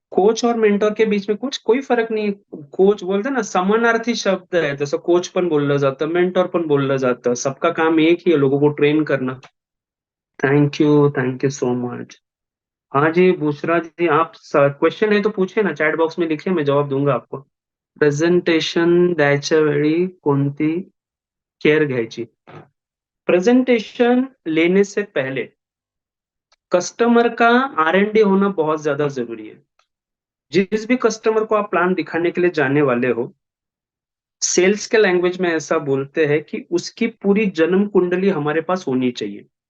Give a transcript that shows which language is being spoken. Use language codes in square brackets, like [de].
[hi] Coach और mentor के बीच में कुछ कोई फर्क नहीं है। कोच बोलते हैं ना, समानार्थी शब्द है, जैसे [mr] कोच पण बोललं जातं, [hi] मेंटोर पण बोललं जातं, सबका काम एक ही है, लोगों को ट्रेन करना। [en] Thank you so much. [hi] हाँ जी बुशरा जी, आप क्वेश्चन है तो पूछे ना, चैट बॉक्स में लिखिए, मैं जवाब दूंगा आपको। [mr] प्रेझेंटेशन द्यायच्या वेळी कोणती केअर घ्यायची? [hi] प्रेजेंटेशन लेने से पहले कस्टमर का R&D होना बहुत ज्यादा जरूरी है। जिस भी कस्टमर को आप प्लान दिखाने के लिए जाने वाले हो, सेल्स के लैंग्वेज में ऐसा बोलते हैं कि उसकी पूरी जन्म कुंडली हमारे पास होनी चाहिए।